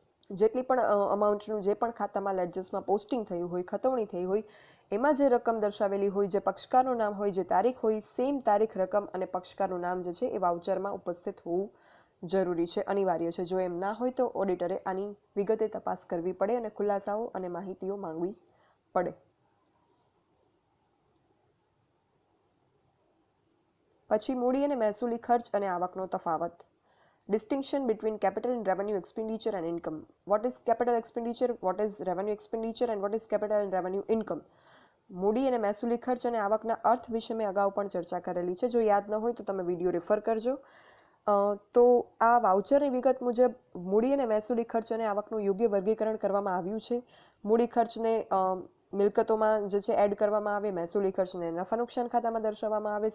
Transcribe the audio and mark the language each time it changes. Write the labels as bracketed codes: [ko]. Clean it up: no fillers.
[gu] જેટલી પણ અમાઉન્ટનું જે પણ ખાતામાં લેડજર્સમાં પોસ્ટિંગ થયું હોય, ખતવણી થઈ હોય, એમાં જે રકમ દર્શાવેલી હોય, જે પક્ષકારનું નામ હોય, જે તારીખ હોય, સેમ તારીખ, રકમ અને પક્ષકારનું નામ જે છે એ વાઉચરમાં ઉપસ્થિત હોવું જરૂરી છે, અનિવાર્ય છે. જો એમ ના હોય તો ઓડિટરે આની વિગતે તપાસ કરવી પડે અને ખુલાસાઓ અને માહિતીઓ માંગવી પડે. પછી મૂડી અને મહેસૂલી ખર્ચ અને આવકનો તફાવત. [en] Distinction between capital and revenue expenditure and income. What is capital expenditure, what is revenue expenditure and what is capital and revenue income? [gu] મૂડી અને મહેસૂલી ખર્ચ અને આવકના અર્થ વિશે મેં અગાઉ પણ ચર્ચા કરેલી છે. જો યાદ ન હોય તો તમે વિડીયો રેફર કરજો. તો આ વાઉચરની વિગત મુજબ મૂડી અને મહેસૂલી ખર્ચ અને આવકનું યોગ્ય વર્ગીકરણ કરવામાં આવ્યું છે. મૂડી ખર્ચને મિલકતોમાં જે છે એડ કરવામાં આવે, મહેસૂલી ખર્ચને નફા નુકસાન ખાતામાં દર્શાવવામાં આવે.